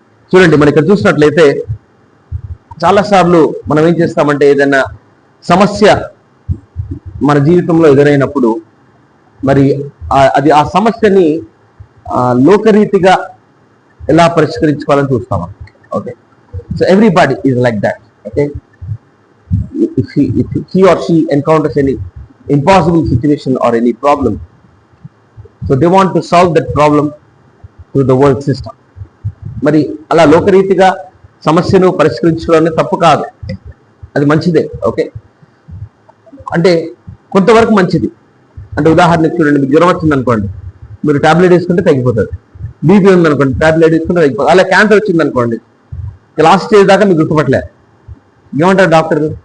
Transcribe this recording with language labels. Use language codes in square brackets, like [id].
[te] చూడండి, మనం ఇక్కడ చూసినట్లయితే చాలాసార్లు మనం ఏం చేస్తామంటే, ఏదైనా సమస్య మన జీవితంలో ఎదురైనప్పుడు మరి ఆ సమస్యని లోకరీతిగా ఎలా పరిష్కరించుకోవాలని చూస్తాము. [en] Okay, so everybody is like that. Okay, if he or she encounters any impossible situation or any problem, so they want to solve that problem through the world system. [te] మరి అలా లోకరీతిగా సమస్యను పరిష్కరించుకోవడం తప్పు కాదు, అది మంచిదే. ఓకే, అంటే కొంతవరకు మంచిది. అంటే ఉదాహరణకు చూడండి, మీకు జ్వరం వచ్చింది అనుకోండి, మీరు టాబ్లెట్ వేసుకుంటే తగ్గిపోతుంది. బీపీ ఉందనుకోండి, టాబ్లెట్ వేసుకుంటే తగ్గిపోతుంది. అలా క్యాన్సర్ వచ్చింది అనుకోండి, లాస్ట్ స్టేజ్ దాకా మీకు గుర్తుపట్టలే, ఏమంటారు డాక్టర్?